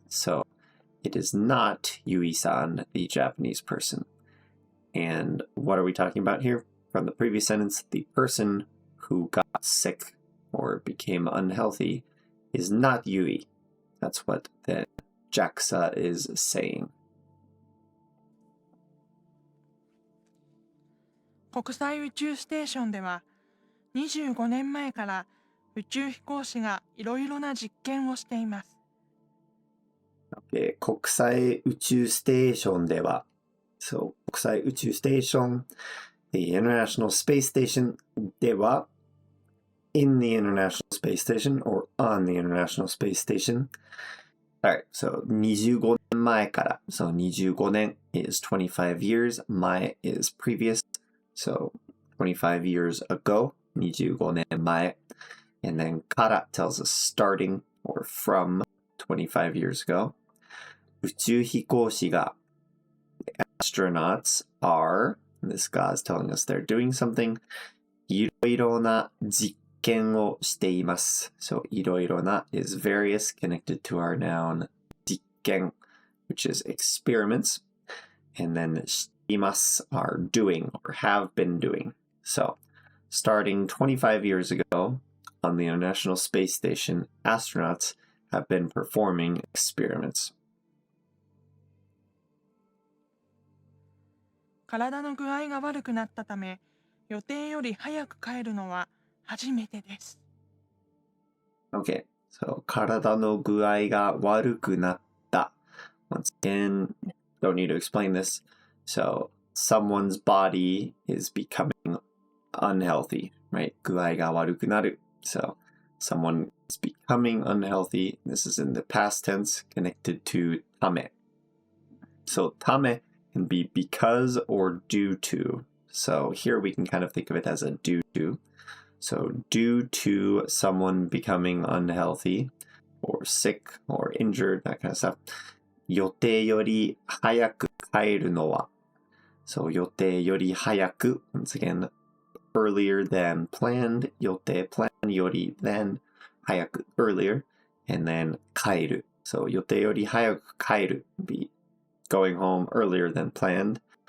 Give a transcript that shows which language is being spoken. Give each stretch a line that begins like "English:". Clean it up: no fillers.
English: So it is not Yui-san, the Japanese person. And what are we talking about here? From the previous sentence, the person who got sick or became unhealthy is not Yui. That's what the JAXA is saying.
Japanese: 国際宇宙ステーションでは25年前から宇宙飛行士がいろいろな実験をしています。国際宇宙ステーションでは
English: So 国際宇宙ステーション The International Space Station では In the International Space Station or on the International Space Station. Alright, so
Japanese: 25年前から
English: So 25年 is 25 years. 前 is previous. So 25 years ago.
Japanese: 25年前.
English: And then から tells us starting or from 25 years ago. 宇宙飛行士が astronauts are, this guy is telling us they're doing something.
Japanese: いろいろな実験をしています。
English: So いろいろな is various connected to our noun 実験 which is experiments. And then しています are doing or have been doing. So starting 25 years ago on the International Space Station, astronauts have been performing experiments.
Japanese: 体の具合が悪くなったため、予定より早く帰るのは初めてです。
English: Okay, so
Japanese: 体の具合が悪くなった。
English: Once again, don't need to explain this. So someone's body is becoming unhealthy, right?
Japanese: 具合が悪くなる.
English: So someone is becoming unhealthy. This is in the past tense connected to ため. So ためcan be because or due to. So here we can kind of think of it as a due to. So due to someone becoming unhealthy or sick or injured, that kind of stuff.
Japanese: 予定より早く帰るのは.
English: So
Japanese: 予定より早く,
English: once again, earlier than planned. 予定 plan より than 早く earlier. And then 帰る.So
Japanese: 予定より早く帰る
English: be going home earlier than planned.